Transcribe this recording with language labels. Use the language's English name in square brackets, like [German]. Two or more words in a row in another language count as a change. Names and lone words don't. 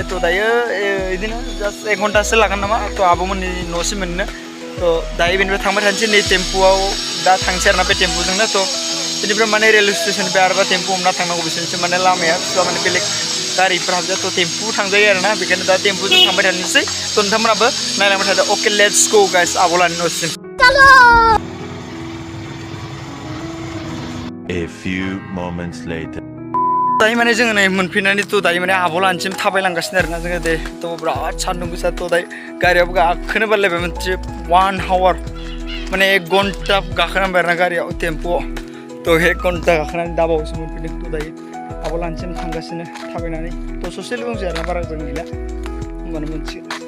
[Bodo] थ' दायो बिदिनो जास्ट 1 घन्टासो लागोन नामा थ' आब'मोननि न'सिम मोननो थ' दायो बेनिफ्राय थांबाय थानोसै नै टेम्पुआव दा थांसै आरोना बे टेम्पुजोंनो थ' बेनिफ्राय माने [English] railway stationनिफ्राय [Bodo] आरोबा टेम्पु हमना थांनांगौ बिसोरनिसो माने लामाया बिसिबा माने बेलेग गारिफोर हाबजाया थ' टेम्पु थांजायो आरोना बेखायनो दा टेम्पुजों थांबाय थानोसै थ' नोंथांमोनाबो नायलांबाय थादो [English] okay let's go guys [Bodo] आब'लानि न'सिम [English] A few moments later. [Bodo] दायो माने जोङो नै मोनफैनानै थ' दायो माने आब'लानिसिम थाबायलांगासिनो आरोना जोङो दे थ' बिराद सान्दुं गोसा थ' दायो गारियाबो गाखोनो बालायबाय मोनसे 1 आवार माने 1 घन्टा गाखोनांबाय आरोना गारियाव टेम्पुआव थ' 1 घन्टा गाखोनानै दा बावैसो मोनफैदों थ' दायो आब'लानिसिम थांगासिनो थाबायनानै थ' ससेल' दंसै आरोना बारा गोजान गैला होमबानो मोनसिगोन